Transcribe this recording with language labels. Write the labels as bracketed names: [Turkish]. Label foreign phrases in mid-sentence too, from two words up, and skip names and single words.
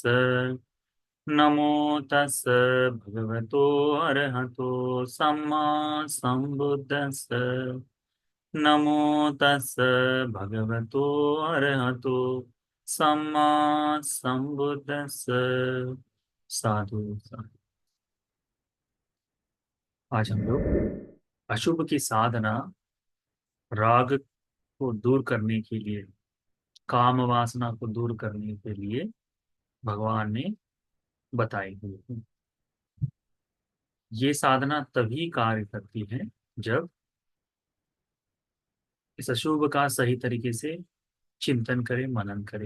[Pali] नमो तस् भगवतो अरहतो सम्मा सम्बुद्दस्स। नमो तस् भगवतो अरहतो सम्मा सम्बुद्दस्स। साधु साधु। [Hindi] आज हम लोग अशुभ की साधना, राग को दूर करने के लिए, काम वासना को दूर करने के लिए भगवान ने बताई हुई है। ये साधना तभी कार्य करती है जब इस अशुभ का सही तरीके से चिंतन करे, मनन करे।